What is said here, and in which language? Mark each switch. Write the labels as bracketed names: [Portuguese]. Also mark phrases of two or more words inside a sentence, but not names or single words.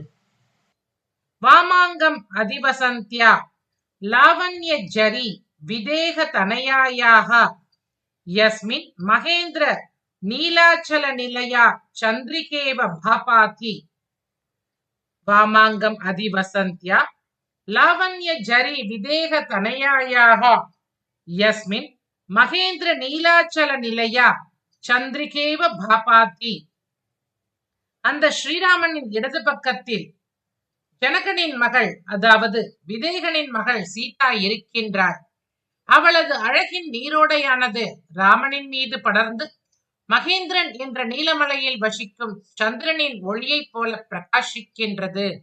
[Sanskrit] वामाङ्गम् अधिवसन्त्या लावण्य जरी विदेह तनयायाः यस्मिन् महेन्द्र नीलाचल निलया चंद्रिकेव भापाति. वामाङ्गम् अधिवसन्त्या लावण्य जरी विदेह तनयायाः यस्मिन् महेन्द्र नीलाचल निलया चंद्रिकेव भापाति. [Tamil] அந்த ஸ்ரீராமனின் இடது பக்கத்தில் ஜனகனின் மகள், அதாவது விதேகனின் மகள் சீதா இருக்கின்றார். அவளது அழகின் நீரோடையானது ராமனின் மீது படர்ந்து மகேந்திரன் என்ற நீலமலையில் வசிக்கும் சந்திரனின் ஒளியைப் போல பிரகாசிக்கின்றது.